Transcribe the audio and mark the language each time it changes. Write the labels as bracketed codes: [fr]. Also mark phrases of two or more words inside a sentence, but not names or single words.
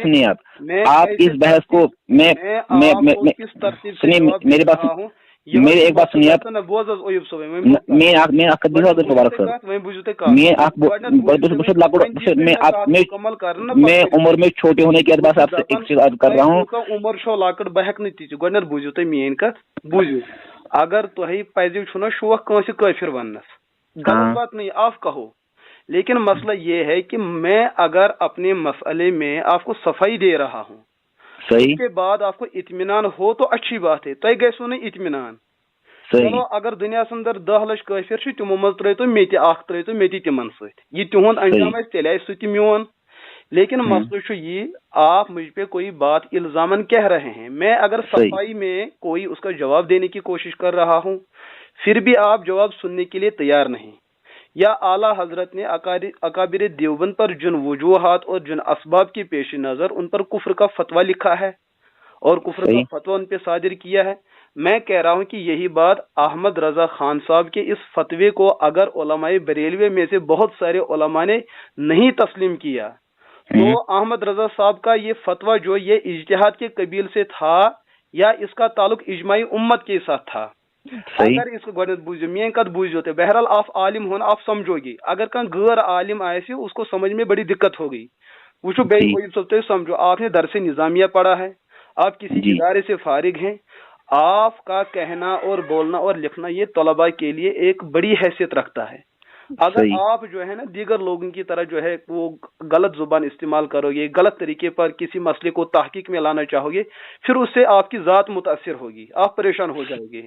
[ur] سنیے، آپ اس بحث کو میں سنیے میری بات، میری ایک بات سنیے آپ، میں عمر میں چھوٹے ہونے کے اعتبار سے آپ سے ایک چیز عرض کر رہا ہوں۔ [ks] عمر شو لاکڑ بہ ہیک نہ تیچ گۄڈنیٚتھ بوٗزِو تُہۍ میٛٲنۍ کتھ، بوٗزِو اگر تۄہہِ پزِ چھُ نا شوق کٲنٛسہِ کٲفر وننس، [ur] غلط بات نہیں، آپ کہو، لیکن مسئلہ یہ ہے کہ میں اگر اپنے مسئلے میں آپ کو صفائی دے رہا ہوں، اس کے بعد آپ کو اطمینان ہو تو اچھی بات ہے، [ks] تۄہہِ گژھِوٕ نہٕ اطمینان. چلو اگر دنیاہس اندر 10 لچھ کٲفر چھِ، تِمو منٛز ترٛٲیتو مےٚ تہِ اکھ، ترٛٲیتو مےٚ تہِ تِمن سۭتۍ، یہ تِہُنٛد انجام آسہِ تیٚلہِ آسہِ سُہ تہِ میون. [ur] لیکن [ks] مسئلہ چھُ یہ، [ur] آپ مجھ پہ کوئی بات الزامن کہہ رہے ہیں، میں اگر صفائی میں کوئی اس کا جواب دینے کی کوشش کر رہا ہوں، پھر بھی آپ جواب سننے کے لیے تیار نہیں. یا اعلیٰ حضرت نے اکابر دیوبند پر جن وجوہات اور جن اسباب کے پیش نظر ان پر کفر کا فتویٰ لکھا ہے اور کفر کا فتویٰ ان پہ صادر کیا ہے، میں کہہ رہا ہوں کہ یہی بات احمد رضا خان صاحب کے اس فتوے کو اگر علماء بریلوی میں سے بہت سارے علماء نے نہیں تسلیم کیا تو احمد رضا صاحب کا یہ فتویٰ جو یہ اجتہاد کے قبیل سے تھا یا اس کا تعلق اجماعی امت کے ساتھ تھا. اگر اس کو [ks] گۄڈنیٚتھ بوٗزِو، میٲنۍ کتھ بوٗزِو تُہۍ، [ur] بہرحال آپ عالم ہون، آپ سمجھو گی، [ks] اگر کانٛہہ غیر عالم آسہِ [ur] اس کو سمجھ میں بڑی دقت ہوگی. [ks] وچھو بیٚیہِ [ur] وہی صاحب تُہۍ سمجھو، آپ نے درس نظامیہ پڑھا ہے، آپ کسی ادارے سے فارغ ہیں، آپ کا کہنا اور بولنا اور لکھنا یہ طلباء کے لیے ایک بڑی حیثیت رکھتا ہے. اگر آپ جو ہے نا دیگر لوگوں کی طرح جو ہے وہ غلط زبان استعمال کرو گے، غلط طریقے پر کسی مسئلے کو تحقیق میں لانا چاہو گے، پھر اس سے آپ کی ذات متاثر ہوگی، آپ پریشان ہو جائیں گے.